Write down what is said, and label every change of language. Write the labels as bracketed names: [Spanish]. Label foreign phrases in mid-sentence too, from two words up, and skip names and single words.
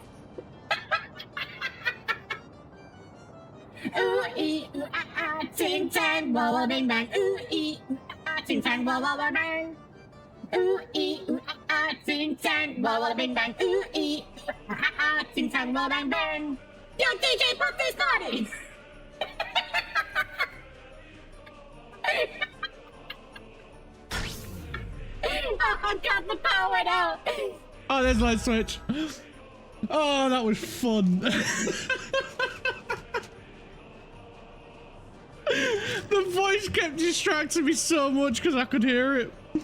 [English] Ooh ee ooh ah ah, ting tang, wah wah bing bang. Ooh ee ooh ah ah, ting tang, wah wah wah bang. Ooh ee ooh ah ah, ting tang, wah wah bing bang. Ooh ee ooh ah ah, ting tang, wah bang bang. Yo, DJ, pop this party. Oh, I got the power now. Oh, there's light switch. Oh, that was fun. The voice kept distracting me so much because I could hear it.